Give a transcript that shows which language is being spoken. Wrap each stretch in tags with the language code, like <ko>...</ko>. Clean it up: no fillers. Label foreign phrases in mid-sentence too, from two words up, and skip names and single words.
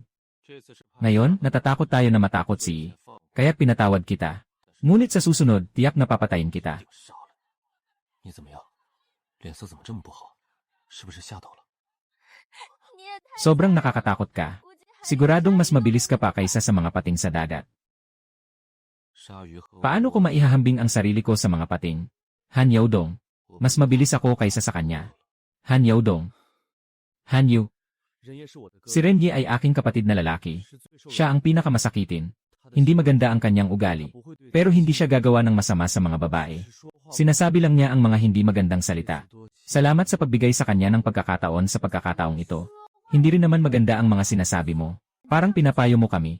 <tl>Ngayon, natatakot tayo na matakot si Yi. Kaya pinatawad kita. Ngunit sa susunod, tiyak na papatayin kita.</tl> <zh>你怎么样？脸色怎么这么不好？是不是吓到了？你也太</zh> <tl>Sobrang nakakatakot ka.</tl> <zh>估计还</zh> <tl>Siguradong mas mabilis ka pa kaysa sa mga pating sa dagat.</tl> <zh>鲨鱼和</zh> <tl>Paano ko maihahambing ang sarili ko sa mga pating? Han Yaodong. Mas mabilis ako kaysa sa kanya. Han Yaodong. Han Yu.</tl> <zh>人也是我的哥</zh> <tl>Si Renye ay aking kapatid na lalaki. Siya ang pinakamasakitin. Hindi maganda ang kanyang ugali. Pero hindi siya gagawa ng masama sa mga babae. Sinasabi lang niya ang mga hindi magandang salita. Salamat sa pagbigay sa kanya ng pagkakataon sa pagkakataong ito. Hindi rin naman maganda ang mga sinasabi mo. Parang pinapayo mo kami.</tl>